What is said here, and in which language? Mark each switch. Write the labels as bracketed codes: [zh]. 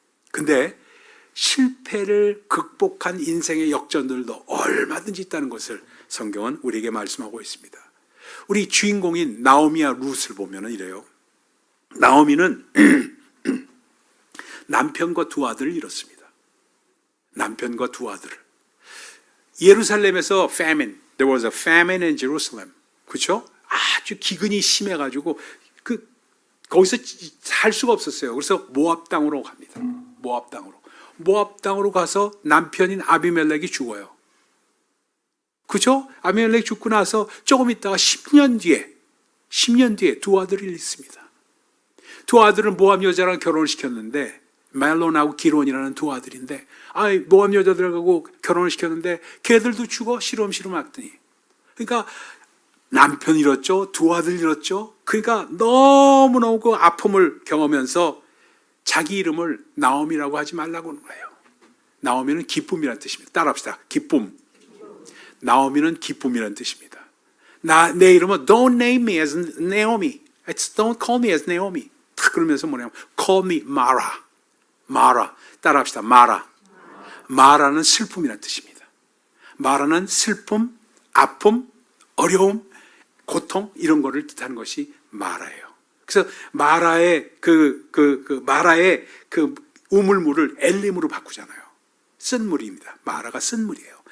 [ko] 근데 실패를 극복한 인생의 역전들도 얼마든지 있다는 것을 성경은 우리에게 말씀하고 있습니다. 우리 주인공인 나오미와 룻을 보면 이래요. 나오미는 남편과 두 아들을 잃었습니다. 남편과 두 아들을. 예루살렘에서 [en] famine, there was a famine in Jerusalem. [ko] 그렇죠? 아주 기근이 심해가지고 거기서 살 수가 없었어요. 그래서 모압 땅으로 갑니다. 모압 땅으로 가서 남편인 아비멜렉이 죽어요. 그죠? 아비멜렉 죽고 나서 조금 있다가 10년 뒤에 두 아들을 잃습니다. 두 아들은 모압 여자랑 결혼을 시켰는데, 멜론하고 기론이라는 두 아들인데, 모압 여자들하고 결혼을 시켰는데 걔들도 죽어 시름시름 하더니, 그러니까 남편 잃었죠, 두 아들 잃었죠. 그러니까 너무너무 그 아픔을 경험하면서 자기 이름을 나오미라고 하지 말라고 하는 거예요. 나오미는 기쁨이라는 뜻입니다. 따라합시다. 기쁨. 나오미는 기쁨이라는 뜻입니다. 내 이름은 [en] don't name me as Naomi. Don't call me as Naomi. [ko] 딱 그러면서 뭐냐면 [en] call me Mara. [ko] Mara. 따라합시다. Mara. Mara는 슬픔이라는 뜻입니다. Mara는 슬픔, 아픔, 어려움, 고통 이런 거를 뜻하는 것이 마라예요. 그래서 마라의 마라의 그 우물물을 엘림으로 바꾸잖아요. 쓴 물입니다. 마라가 쓴 물이에요.